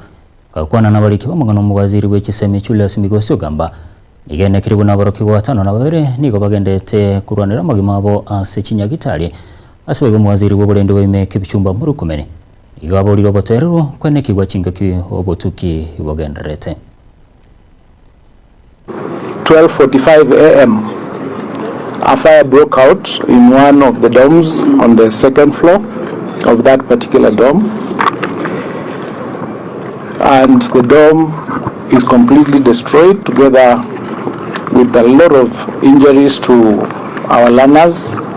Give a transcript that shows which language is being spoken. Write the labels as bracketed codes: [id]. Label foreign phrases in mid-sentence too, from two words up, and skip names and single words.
[guz] Kakwana nabariki bamugano mu waziri w'ekiseme Julius Migosi Ogamba. Nigene kiribu nabaroki watano na babere nigo bagendete kurwanira magimabo ase Kinyagitali. Ase mu waziri w'oburende w'ime Kipchumba Murukumene. Igabo liro boterero kwene kigwa chinga ki obotuki bogenderete. [en] 12:45 a.m. A fire broke out in one of the domes on the second floor of that particular dome. And the dome is completely destroyed together with a lot of injuries to our learners.